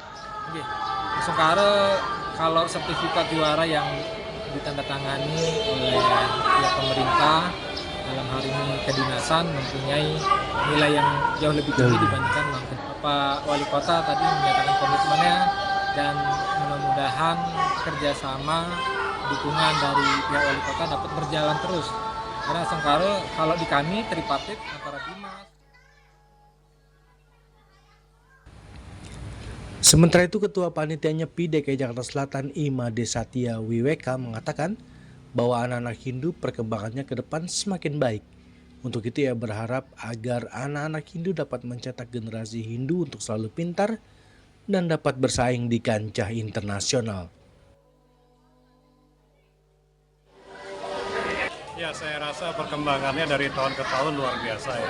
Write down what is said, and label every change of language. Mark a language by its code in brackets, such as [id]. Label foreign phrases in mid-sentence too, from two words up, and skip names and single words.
[id] Oke, Astungkare kalau sertifikat juara yang ditandatangani oleh pihak pemerintah, dalam hari ini kedinasan, mempunyai nilai yang jauh lebih tinggi dibandingkan Bapak Wali Kota tadi menyatakan komitmennya, dan mudah-mudahan kerjasama dukungan dari pihak Wali Kota dapat berjalan terus. Karena Astungkare kalau di kami tripartit antara Dinas. Sementara itu, Ketua Panitia Nyepi DKI Jakarta Selatan Imade Satya Wiweka mengatakan bahwa anak-anak Hindu perkembangannya ke depan semakin baik. Untuk itu ia berharap agar anak-anak Hindu dapat mencetak generasi Hindu untuk selalu pintar dan dapat bersaing di kancah internasional. Ya, saya rasa perkembangannya dari tahun ke tahun luar biasa ya.